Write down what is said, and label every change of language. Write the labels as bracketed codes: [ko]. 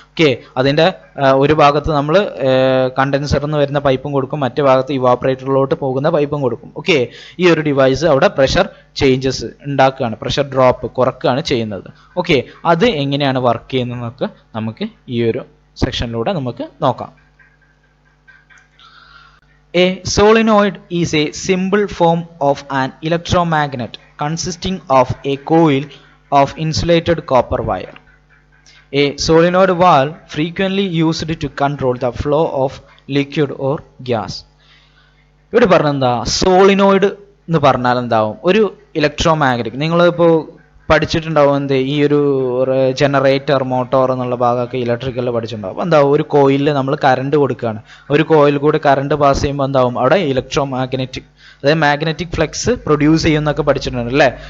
[ml] Okay, അതിൻ്റെ ഒരു ഭാഗത്ത് നമ്മൾ കണ്ടൻസറിൽ നിന്ന് വരുന്ന പൈപ്പും കൊടുക്കും, മറ്റേ ഭാഗത്ത് ഇവാപ്പറേറ്ററിലോട്ട് പോകുന്ന പൈപ്പും കൊടുക്കും. ഓക്കെ, ഈ ഒരു ഡിവൈസ് അവിടെ പ്രഷർ ചേഞ്ചസ് ഉണ്ടാക്കുകയാണ്, പ്രഷർ ഡ്രോപ്പ് കുറക്കുകയാണ് ചെയ്യുന്നത്. ഓക്കെ, അത് എങ്ങനെയാണ് വർക്ക് ചെയ്യുന്നതെന്നൊക്കെ നമുക്ക് ഈ ഒരു സെക്ഷനിലൂടെ നമുക്ക് നോക്കാം. [en] A solenoid is a simple form of an electromagnet consisting of a coil of insulated copper wire. A solenoid valve frequently used to control the flow of liquid or gas. [ml] ഇവിടെ പറഞ്ഞെന്താ solenoid എന്ന് പറഞ്ഞാൽ എന്താവും, ഒരു electromagnetic. നിങ്ങളിപ്പോൾ പഠിച്ചിട്ടുണ്ടാവും എന്ത് ഈ ഒരു ജനറേറ്റർ മോട്ടോർ എന്നുള്ള ഭാഗമൊക്കെ ഇലക്ട്രിക്കലിൽ പഠിച്ചിട്ടുണ്ടാവും. എന്താവും ഒരു കോയിലിൽ നമ്മൾ കറണ്ട് കൊടുക്കുകയാണ്, ഒരു കോയിൽ കൂടി കറണ്ട് പാസ് ചെയ്യുമ്പോൾ എന്താവും അവിടെ അതായത് മാഗ്നറ്റിക് ഫ്ലക്സ് പ്രൊഡ്യൂസ് ചെയ്യുന്നൊക്കെ പഠിച്ചിട്ടുണ്ട് അല്ലേ.